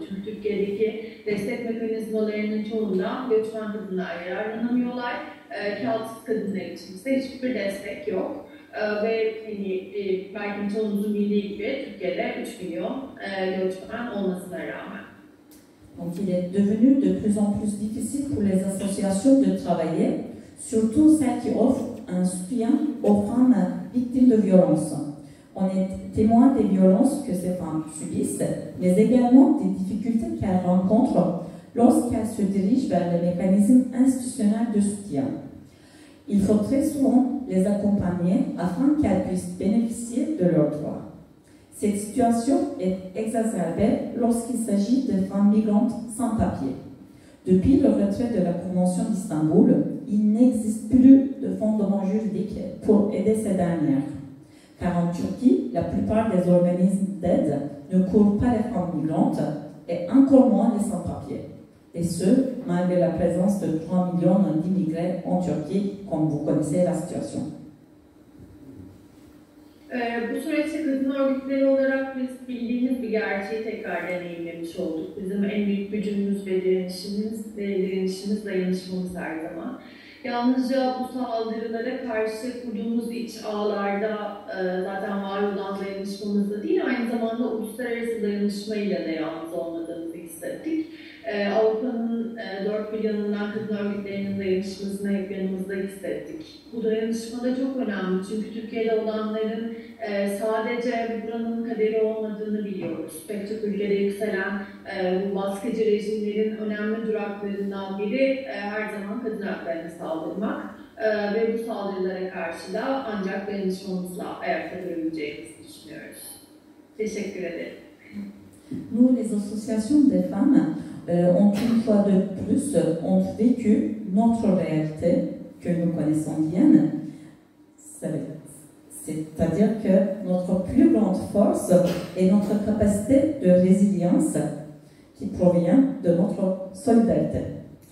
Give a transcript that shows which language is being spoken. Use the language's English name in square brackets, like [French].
[Turkish] Çünkü Türkiye'deki destek mekanizmalarının çoğunda göçmen kadınlar yararlanamıyorlar. Kağıtsız kadınlar için ise hiçbir destek yok. Ve belki çoğunuzun bildiği gibi Türkiye'de 3 milyon göçmen olmasına rağmen. [French] Donc il est devenu de plus en plus difficile pour les associations de travailler, surtout celles qui offrent un soutien aux femmes victimes de violences. On est témoin des violences que ces femmes subissent, mais également des difficultés qu'elles rencontrent lorsqu'elles se dirigent vers les mécanismes institutionnels de soutien. Il faut très souvent les accompagner afin qu'elles puissent bénéficier de leurs droits. Cette situation est exacerbée lorsqu'il s'agit de femmes migrantes sans papier. Depuis le retrait de la Convention d'Istanbul, il n'existe plus de fondement juridique pour aider ces dernières. Car en Turquie, la plupart des organismes d'aide ne couvrent pas les femmes migrantes et encore moins les sans-papiers. Et ce, malgré la présence de 3 millions d'immigrés en Turquie, comme vous connaissez la situation. [Turkish] Bu süreçte kadın örgütleri olarak biz bildiğimiz bir gerçeği tekrar deneyimlemiş olduk. Bizim en büyük gücümüz ve direnişimiz dayanışmamız her zaman. Yalnızca bu saldırılara karşı kurduğumuz iç ağlarda zaten var olan dayanışmamızda değil, aynı zamanda uluslararası dayanışmayla da yalnız olmadığımızı hissettik. Avrupa'nın dört bir yanından kadın örgütlerinin dayanışmasını hep yanımızda hissettik. Bu dayanışma da çok önemli çünkü Türkiye'de olanların sadece buranın kaderi olmadığını biliyoruz. Pek çok ülkede yükselen bu baskıcı rejimlerin önemli duraklarından biri her zaman kadın haklarına saldırmak ve bu saldırılara karşı da ancak dayanışmamızla ayakta durabileceğimizi düşünüyoruz. Teşekkür ederim. [French] Nous, les associations des femmes, ont une fois de plus ont vécu notre réalité que nous connaissons bien, c'est-à-dire que notre plus grande force est notre capacité de résilience qui provient de notre solidarité.